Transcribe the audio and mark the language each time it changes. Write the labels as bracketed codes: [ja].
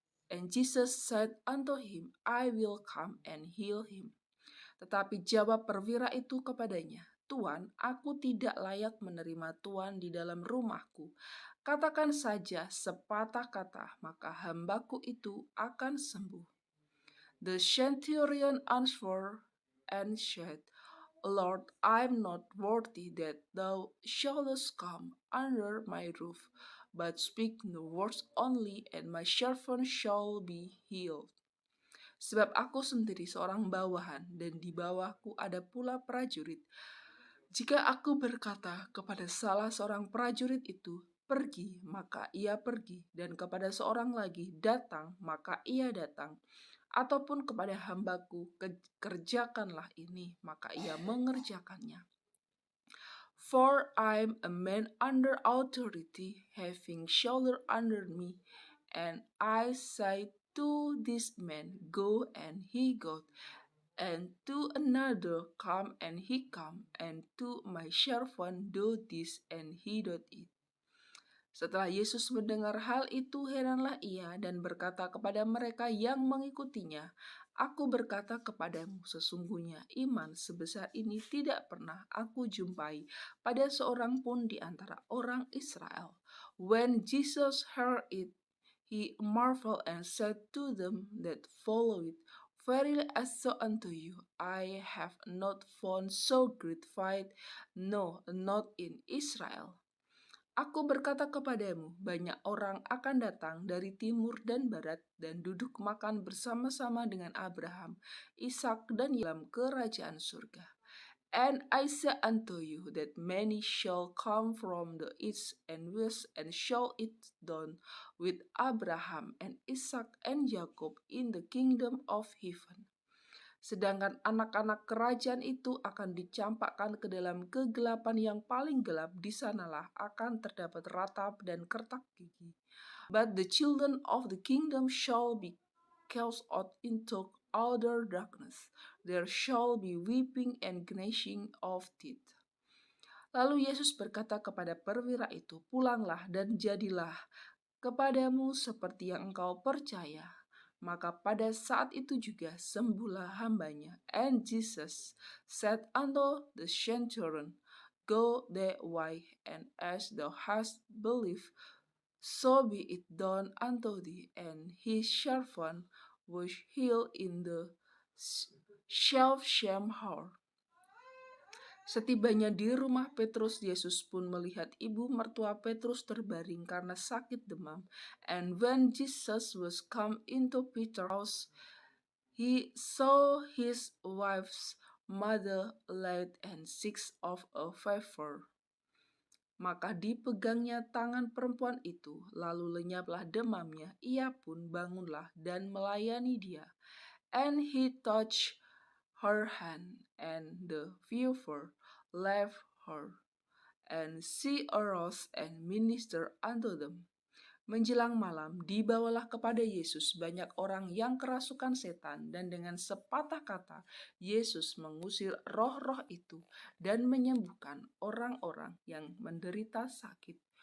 [en] And Jesus said unto him, I will come and heal him. [id] Tetapi jawab perwira itu kepadanya, Tuan, aku tidak layak menerima Tuan di dalam rumahku. Katakan saja sepatah kata, maka hambaku itu akan sembuh. [en] The centurion answered and said, Lord, I am not worthy that thou shouldest come under my roof, but speak the words only, and my servant shall be healed. [id] Sebab aku sendiri seorang bawahan, dan di bawahku ada pula prajurit. Jika aku berkata kepada salah seorang prajurit itu, pergi, maka ia pergi, dan kepada seorang lagi, datang, maka ia datang. Ataupun kepada hambaku, kerjakanlah ini, maka ia mengerjakannya. [en] For I am a man under authority, having shoulder under me, and I say to this man, Go, and he goeth, and to another, Come, and he come, and to my servant, Do this, and he doth it. [id] Setelah Yesus mendengar hal itu, heranlah ia dan berkata kepada mereka yang mengikutinya, Aku berkata kepadamu, sesungguhnya iman sebesar ini tidak pernah aku jumpai pada seorang pun di antara orang Israel. [en] When Jesus heard it, he marveled and said to them that followed, Verily I say unto you, I have not found so great faith, no, not in Israel. [id] Aku berkata kepadamu, banyak orang akan datang dari timur dan barat dan duduk makan bersama-sama dengan Abraham, Ishak, dan dalam kerajaan surga. [en] And I say unto you that many shall come from the east and west and shall eat down with Abraham and Ishak and Jacob in the kingdom of heaven. [id] Sedangkan anak-anak kerajaan itu akan dicampakkan ke dalam kegelapan yang paling gelap, di sanalah akan terdapat ratap dan kertak gigi. [en] But the children of the kingdom shall be cast out into outer darkness. There shall be weeping and gnashing of teeth. [id] Lalu Yesus berkata kepada perwira itu, Pulanglah dan jadilah kepadamu seperti yang engkau percaya. Maka pada saat itu juga sembuhlah hambanya. [en] And Jesus said unto the centurion, Go thy way, and as thou hast believed, so be it done unto thee. And his servant was healed in the shall shame her. [id] Setibanya di rumah Petrus, Yesus pun melihat ibu mertua Petrus terbaring karena sakit demam. [en] And when Jesus was come into Peter's house, he saw his wife's mother laid and sick of a fever. [id] Maka dipegangnya tangan perempuan itu, lalu lenyaplah demamnya. Ia pun bangunlah dan melayani dia. [en] And he touched her hand, and the fever left her, and she arose and ministered unto them. [id] Menjelang malam, dibawalah kepada Yesus banyak orang yang kerasukan setan, dan dengan sepatah kata, Yesus mengusir roh-roh itu dan menyembuhkan orang-orang yang menderita sakit.